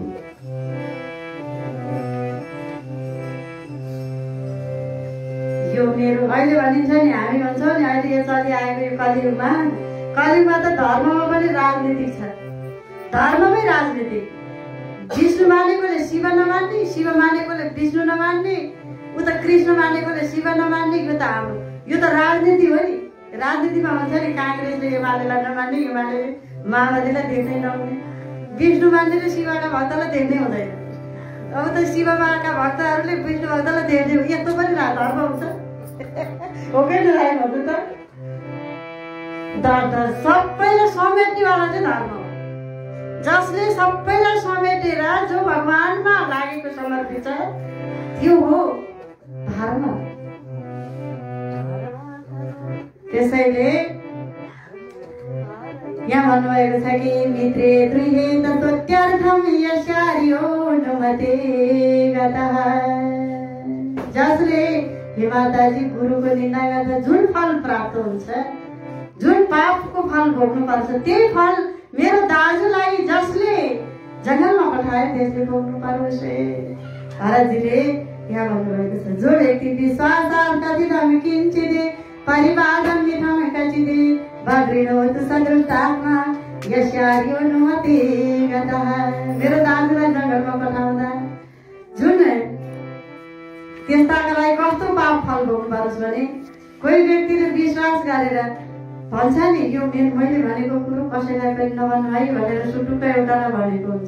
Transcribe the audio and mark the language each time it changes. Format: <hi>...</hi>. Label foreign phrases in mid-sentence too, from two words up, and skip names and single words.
<ne>यो मेरो अहिले भनिन्छ नि, हामी भन्छौँ नि अहिले यो चलिआएको यो कलियुगमा त धर्ममा पनि राजनीतिक छ, धर्ममै राजनीतिक। विष्णु मानेकोले शिव नमान्ने, शिव मानेकोले विष्णु नमान्ने, उता कृष्ण मानेकोले शिव नमान्ने, यो त राजनीति हो नि। राजनीतिमा भन्छ नि काङ्ग्रेसले एमालेलाई नमान्ने, एमाले माओवादीलाई देख्दै नहुने, विष्णु मान्नेले शिवका भक्तलाई देख्दै हुँदैन। अब त शिव बाबाका भक्तहरूले विष्णु भक्तलाई धेरै यस्तो पनि धर्म हुन्छ हो कि नराई भन्नु त सबैलाई समेट्नेवाला चाहिँ धर्म हो। जसले सबैलाई समेटेर जो भगवानमा लागेको समर्पित छ त्यो हो धर्म। त्यसैले यहाँ भन्नुभएको छ कि</ne> <sa>मित्रे गृहे तत्त्वत्यर्थं यस्यार्योनुमते गतः।</sa> <ne>जसले हे माताजी गुरुको निन्दा गर्छ जुन फल प्राप्त हुन्छ, जुन पापको फल भोग्नु पर्छ त्यही फल मेरो दाजुलाई जसले जङ्गलमा पठाए त्यसले भोग्नु परोस्। भरतजीले यहाँ भन्नुभएको छ जो व्यक्ति</ne> <sa>विश्वासात् कथितं किञ्चिदे परिवादं मिथं कचिदे भद्रिणोतु सदृष्टात्मा यस्यार्योनुमते गतः।</sa> <ne>मेरो दाजुलाई जङ्गलमा पठाउँदा जुन त्यस्ताका लागि कस्तो पाप फल भोग्नु परोस् भने कोही व्यक्तिले विश्वास गरेर भन्छ नि यो मैले भनेको कुरो कसैलाई पनि नभन्नु है भनेर सुटुक्क एउटालाई भनेको हुन्छ।</ne>